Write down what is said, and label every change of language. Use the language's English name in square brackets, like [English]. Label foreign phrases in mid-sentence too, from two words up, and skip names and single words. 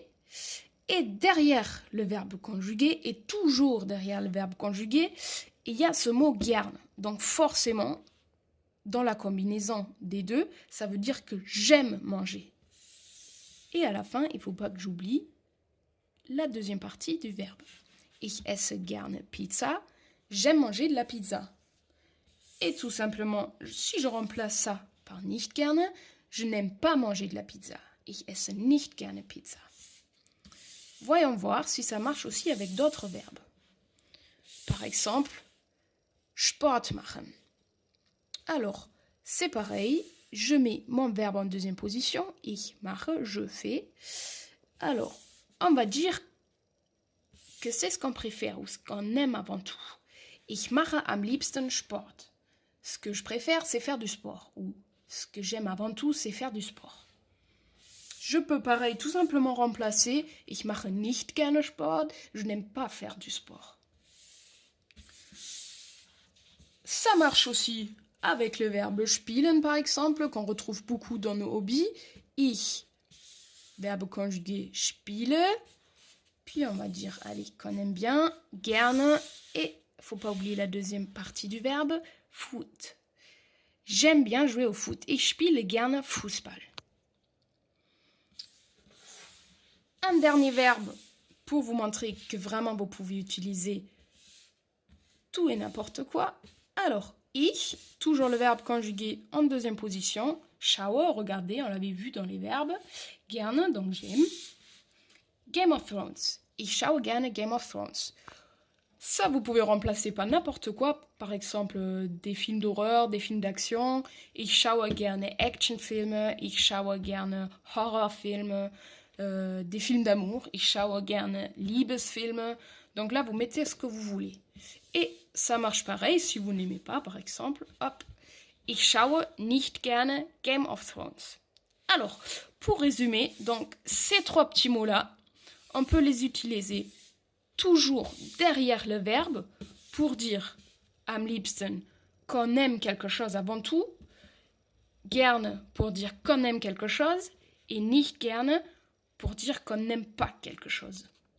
[French] Et derrière le verbe conjugué, et toujours derrière le verbe conjugué, il y a ce mot gerne. Donc forcément, dans la combinaison des deux, ça veut dire que j'aime manger. Et à la fin, il ne faut pas que j'oublie la deuxième partie du verbe. [German] Ich esse gerne Pizza. [French] J'aime manger de la pizza. Et tout simplement, si je remplace ça par [German] nicht gerne, [French] je n'aime pas manger de la pizza. [German] Ich esse nicht gerne Pizza. [French] Voyons voir si ça marche aussi avec d'autres verbes. Par exemple, [German] Sport machen. [French] Alors, c'est pareil, je mets mon verbe en deuxième position. [German] Ich mache, [French] je fais. Alors, on va dire que c'est ce qu'on préfère ou ce qu'on aime avant tout. [German] Ich mache am liebsten Sport. [French] Ce que je préfère, c'est faire du sport. Ou ce que j'aime avant tout, c'est faire du sport. Je peux pareil tout simplement remplacer [German] Ich mache nicht gerne Sport. [French] Je n'aime pas faire du sport. Ça marche aussi avec le verbe spielen par exemple, qu'on retrouve beaucoup dans nos hobbies. Ich, verbe conjugué spiele. Puis on va dire, allez, qu'on aime bien, gerne, et faut pas oublier la deuxième partie du verbe, foot. J'aime bien jouer au foot. [German] Ich spiele gerne Fußball. [French] Un dernier verbe pour vous montrer que vraiment vous pouvez utiliser tout et n'importe quoi. Alors, ich, toujours le verbe conjugué en deuxième position. Schaue, regardez, on l'avait vu dans les verbes. Gerne, donc j'aime. Game of Thrones. [German] Ich schaue gerne Game of Thrones. [French] Ça, vous pouvez remplacer par n'importe quoi. Par exemple, des films d'horreur, des films d'action. [German] Ich schaue gerne Actionfilme. Ich schaue gerne Horrorfilme. [French] Des films d'amour. [German] Ich schaue gerne Liebesfilme. [French] Donc là, vous mettez ce que vous voulez. Et ça marche pareil si vous n'aimez pas, par exemple. Hop. [German] Ich schaue nicht gerne Game of Thrones. [French] Alors, pour résumer, donc ces trois petits mots-là, on peut les utiliser toujours derrière le verbe pour dire [German] am liebsten [French] qu'on aime quelque chose avant tout, gerne pour dire qu'on aime quelque chose et [German] nicht gerne [French] pour dire qu'on n'aime pas quelque chose.